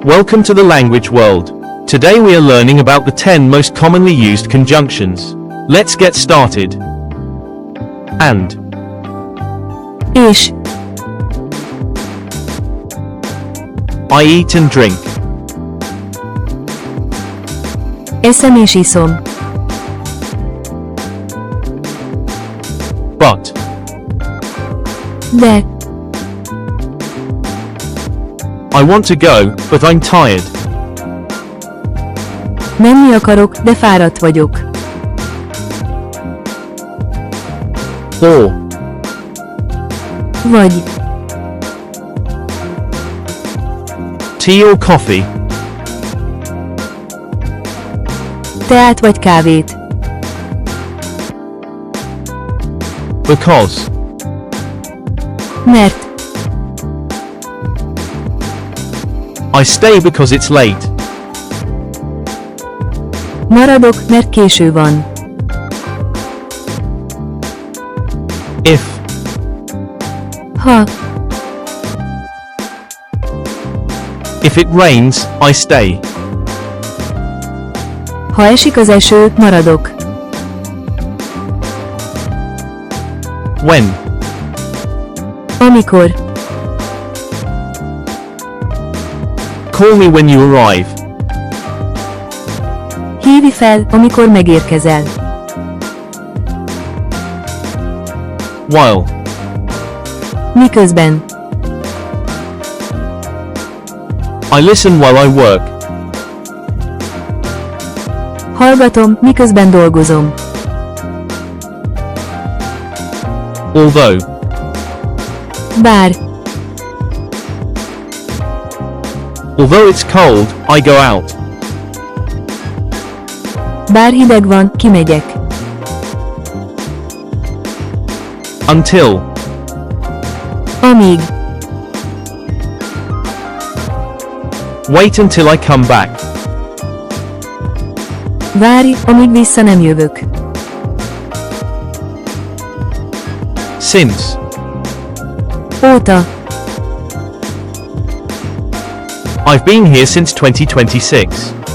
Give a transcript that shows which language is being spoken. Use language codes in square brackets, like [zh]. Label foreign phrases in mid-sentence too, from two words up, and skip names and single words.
[en] Welcome to the language world. Today we are learning about the 10 most commonly used conjunctions. Let's get started. And. [hu] És. [en] I eat and drink. [hu] Eszem és iszom. [en] But. [hu] De. [en] I want to go, but I'm tired. [hu] Menni akarok, de fáradt vagyok. [en] Or. [hu] Vagy. [en] Tea or coffee. [hu] Teát vagy kávét. [en] Because. [hu] Mert. [en] I stay because it's late. [hu] Maradok, mert késő van. [en] If. [hu] Ha. [en] If it rains, I stay. [hu] Ha esik az eső, maradok. [en] When. [hu] Amikor. [en] Call me when you arrive. [hu] Hívj fel, amikor megérkezel. [en] While. [hu] Miközben. [en] I listen while I work. [hu] Hallgatom, miközben dolgozom. [en] Although. [hu] Bár. [en] Although it's cold, I go out. [hu] Bár hideg van, kimegyek. [en] Until. [hu] Amíg. [en] Wait until I come back. [hu] Várj, amíg vissza nem jövök. [en] Since. [hu] Óta. [en] I've been here since 2026.